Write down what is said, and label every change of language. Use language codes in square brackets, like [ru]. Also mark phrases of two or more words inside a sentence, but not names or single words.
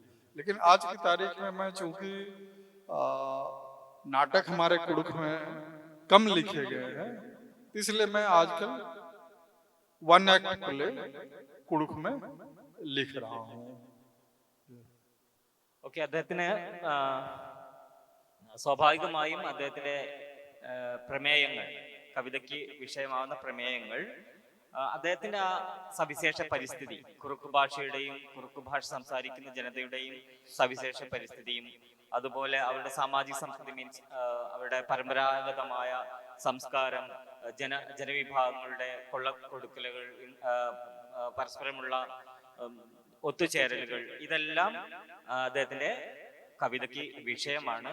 [hi] लेकिन आज की तारीख में मैं, चूंकि नाटक हमारे कुड़ुक में कम लिखे गए हैं, इसलिए मैं आजकल [en] one act play [hi] कुड़ुक में लिख रहा हूँ. [ml] ഓക്കെ, അദ്ദേഹത്തിന് സ്വാഭാവികമായും അദ്ദേഹത്തിന്റെ പ്രമേയങ്ങൾ, കവിതയ്ക്ക് വിഷയമാവുന്ന പ്രമേയങ്ങൾ, അദ്ദേഹത്തിന്റെ ആ സവിശേഷ പരിസ്ഥിതി, കുറുക്കു ഭാഷയുടെയും കുറുക്കു ഭാഷ സംസാരിക്കുന്ന ജനതയുടെയും സവിശേഷ പരിസ്ഥിതിയും, അതുപോലെ അവരുടെ [hi] सामाजिक संस्कृति, [ml] മീൻസ് അവരുടെ പരമ്പരാഗതമായ സംസ്കാരം, ജനവിഭാഗങ്ങളുടെ കൊള്ളക്കൊടുക്കലുകൾ, പരസ്പരമുള്ള ഒത്തുചേരലുകൾ, ഇതെല്ലാം അദ്ദേഹത്തിന്റെ കവിതയ്ക്ക് വിഷയമാണ്.